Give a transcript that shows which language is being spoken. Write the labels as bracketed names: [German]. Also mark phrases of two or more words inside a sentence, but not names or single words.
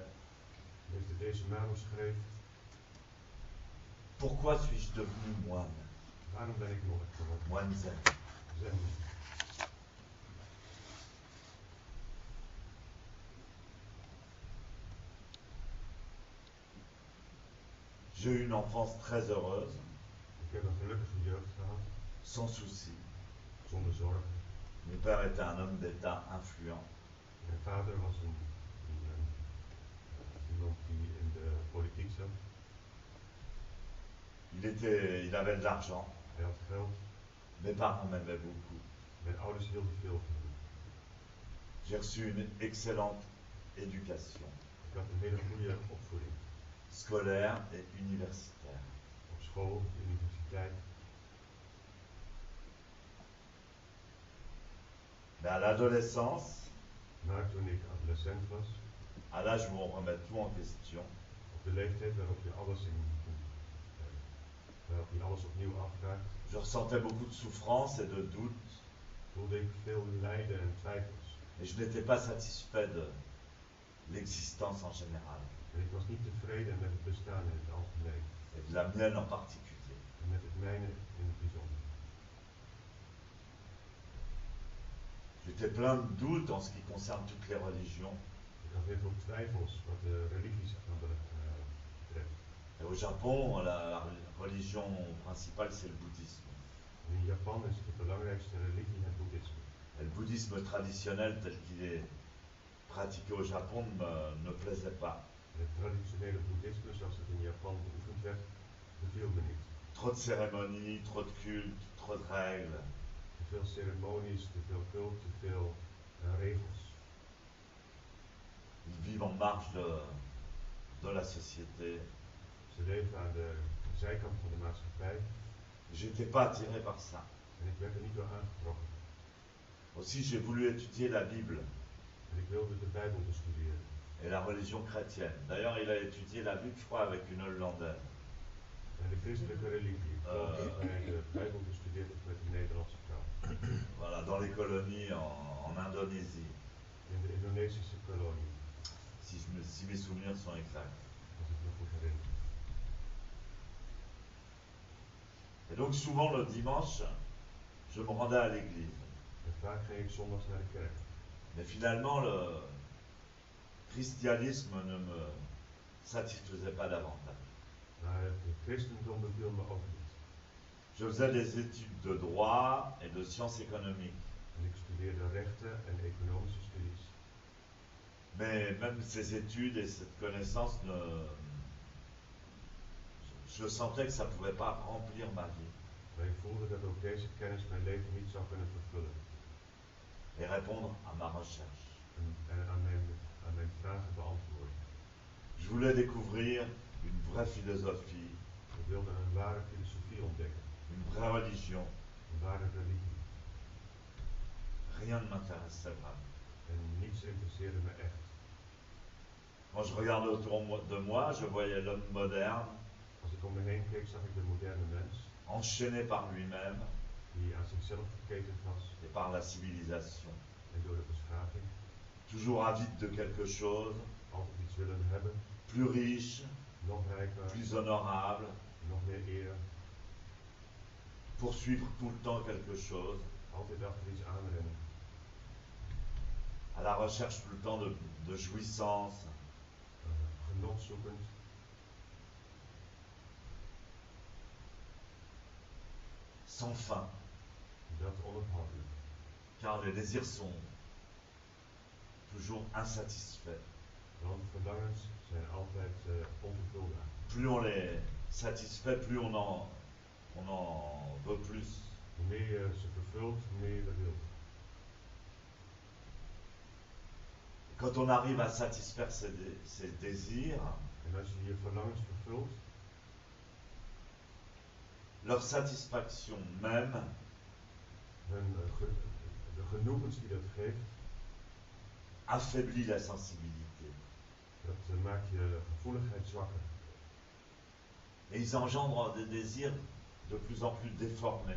[Dutch] Meester Deshimaru schreef: [French] Pourquoi suis-je devenu moine? [Dutch] Waarom ben ik monnik geworden? [French] Moine zen. [Dutch] Zen. [French] J'ai eu une enfance très heureuse, [Dutch] Ik heb een gelukkige jeugd gehad, [French] sans souci. [Dutch] zonder zorgen. [French] Mon père était un homme d'État influent. [Dutch] Mijn vader was iemand die in de politiek zat. [French] Il avait de l'argent. [Dutch] Hij had geld. [French] Mes parents m'aimaient beaucoup. [Dutch] Mijn ouders hielden veel van hem. [French] J'ai reçu une excellente éducation, [Dutch] Ik had een hele goede opvoeding. [French] scolaire et universitaire. [Dutch] Op school, op de universiteit. [French] Mais à l'adolescence, [Dutch] Maar toen ik adolescent was, [French] à l'âge où on remet tout en question, [Dutch] op de leeftijd waarop je alles opnieuw afvraagt, [French] je ressentais beaucoup de souffrance et de doute, [Dutch] voelde ik veel lijden en twijfels. [French] et je n'étais pas satisfait de l'existence en général, [Dutch] En ik was niet tevreden met het bestaan in het algemeen. [French] et de la mienne en particulier. [Dutch] En met het mijne in het bijzonder. [French] J'étais plein de doutes en ce qui concerne toutes les religions. [Dutch] Ik had heel veel twijfels wat de religies betreft. [French] Et au Japon, la religion principale, c'est le bouddhisme. [Dutch] En in Japan is de belangrijkste religie het boeddhisme. [French] Et le bouddhisme traditionnel tel qu'il est pratiqué au Japon ne plaisait pas. [Dutch] En het traditionele boeddhisme zoals het in Japan beoefend werd, beviel me niet. [French] Trop de cérémonies, trop de cultes, trop de règles. [Dutch] Te veel ceremonies, te veel cult, te veel regels. [French] Ils vivent en marge de la société. [Dutch] Ze leven aan de zijkant van de maatschappij. [French] J'étais pas attiré par ça. [Dutch] En ik werd er niet door aangetrokken. [French] Aussi, j'ai voulu étudier la Bible [Dutch] En ik wilde de Bijbel bestuderen. [French] et la religion chrétienne. D'ailleurs, il a étudié la Bible, je crois, avec une Hollandaise. [Dutch] En de christelijke religie. Ik geloof dat hij de Bijbel bestudeerd heeft met een Nederlandse vrouw. [French] Voilà, dans les colonies en Indonésie, [Dutch] In de Indonesische kolonie, [French] si mes souvenirs sont exacts. [Dutch] als ik me goed herinner. [French] Et donc, souvent le dimanche, je me rendais à l'église. [Dutch] En vaak ging ik zondags naar de kerk. [French] Mais finalement, le christianisme ne me satisfaisait pas davantage. [Dutch] Maar het christendom beviel me ook niet. [French] Je faisais des études de droit et de sciences économiques. [Dutch] En ik studeerde rechten en economische studies. [French] Mais même ces études et cette connaissance, je sentais que ça ne pouvait pas remplir ma vie [Dutch] Maar ik voelde dat ook deze kennis mijn leven niet zou kunnen vervullen. [French] et répondre à ma recherche. [Dutch] En aan mijn vragen beantwoorden. [French] Je voulais découvrir une vraie philosophie, [Dutch] Ik wilde een ware filosofie ontdekken. [French] une vraie religion. [Dutch] Een ware religie. [French] Rien ne m'intéressait vraiment. [Dutch] En niets interesseerde me echt. [French] Quand je regardais autour de moi, je voyais l'homme moderne [Dutch] Als ik om me heen keek, zag ik de moderne mens [French] enchaîné par lui-même [Dutch] die aan zichzelf geketend was [French] et par la civilisation, [Dutch] en door de beschaving [French] toujours avide de quelque chose, [Dutch] altijd iets willen hebben, [French] plus riche, [Dutch] nog rijker, [French] plus honorable, [Dutch] nog meer eer, [French] poursuivre tout le temps quelque chose, [Dutch] altijd achter iets aanrennen, [French] à la recherche tout le temps de jouissance, [Dutch] genot zoekend, [French] sans fin, [Dutch] dat onophoudelijk. [French] car les désirs sont toujours insatisfaits. [Dutch] Want verlangens zijn altijd onvervulbaar. [French] Plus on les satisfait, plus on en veut plus. [Dutch] Hoe meer je ze vervult, hoe meer je dat wilt. [French] Quand on arrive à satisfaire ses désirs, [Dutch] En als je je verlangens vervult, [French] leur satisfaction même [Dutch] de genoegens die dat geeft, [French] affaiblit la sensibilité. [Dutch] dat maakt je gevoeligheid zwakker. [French] Et ils engendrent des désirs de plus en plus déformés.